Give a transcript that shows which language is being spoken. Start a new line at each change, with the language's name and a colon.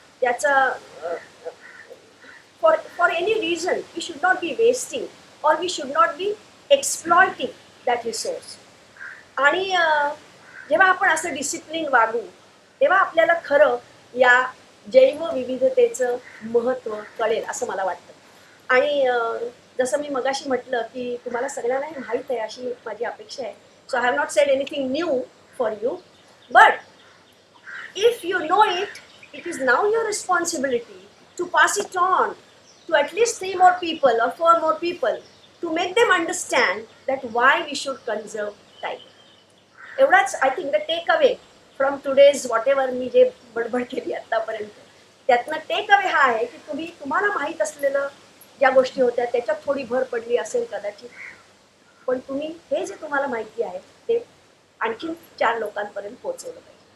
English: त्याचा for any reason we should not be wasting or we should not be exploiting that resource.
Marathi: आणि जेव्हा आपण असं discipline वागू तेव्हा आपल्याला खरं या जैवविविधतेचं महत्त्व कळेल असं मला वाटतं. आणि जसं मी मगाशी म्हटलं की तुम्हाला सगळ्यांना हे माहीत आहे अशी माझी अपेक्षा आहे.
English: so I have not said anything new for you,
Marathi: but
English: if you know it, it is now your responsibility to pass it on to at least 3 more people or 4 more people to make them understand that why we should conserve tiger.
Marathi: एवढाच
English: I think the take away from today's whatever
Marathi: मी जे बडबड केली आत्तापर्यंत, त्यातनं take away हा आहे की तुम्हाला माहीत असलेलं ज्या गोष्टी होत्या त्याच्यात थोडी भर पडली असेल कदाचित, पण तुम्ही हे जे तुम्हाला माहिती आहे ते आणखीन 4 लोकांपर्यंत पोहोचवलं पाहिजे.